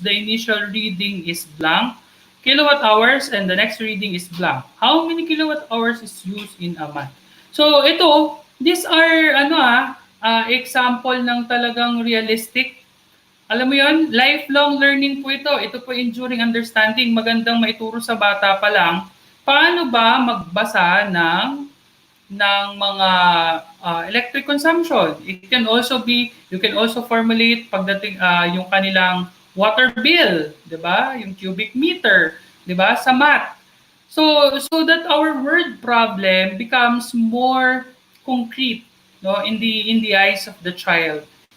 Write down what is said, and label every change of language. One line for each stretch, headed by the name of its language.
English: The initial reading is blank kilowatt hours and the next reading is blank. How many kilowatt hours is used in a month? So,
Filipino: ito,
English: these are example
Filipino: ng talagang
English: realistic
Filipino: Alam mo yon,
English: lifelong learning
Filipino: po ito. Ito po
English: enduring understanding.
Filipino: Magandang maituro sa bata pa lang. Paano ba magbasa ng mga electric consumption?
English: It can also be, you can also formulate
Filipino: pagdating yung kanilang
English: water bill,
Filipino: 'di ba?
English: Yung cubic meter,
Filipino: 'di ba? Sa math.
English: So that our word problem becomes more concrete, no, in the eyes of the child.